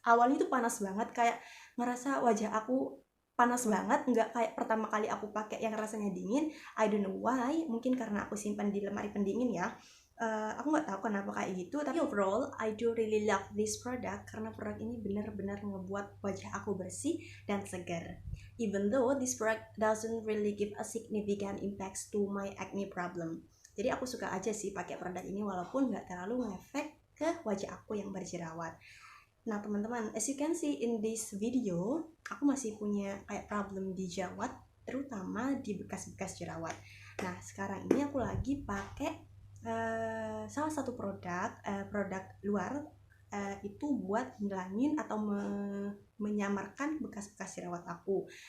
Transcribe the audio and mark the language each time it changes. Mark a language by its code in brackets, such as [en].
[id] Awalnya itu panas banget, kayak ngerasa wajah aku panas banget, nggak kayak pertama kali aku pakai yang rasanya dingin. [en] I don't know why, [id] mungkin karena aku simpan di lemari pendingin ya. Aku nggak tahu kenapa kayak gitu, tapi [en] overall I do really love this product [id] karena produk ini benar-benar ngebuat wajah aku bersih dan segar. [en] Even though this product doesn't really give a significant impact to my acne problem. [id] Jadi aku suka aja sih pakai produk ini walaupun nggak terlalu ngefek ke wajah aku yang berjerawat. Nah teman-teman, [en] as you can see in this video, [id] aku masih punya kayak problem di jerawat, terutama di bekas-bekas jerawat. Nah sekarang ini aku lagi pakai salah satu produk luar itu buat ngilangin atau menyamarkan bekas-bekas jerawat aku.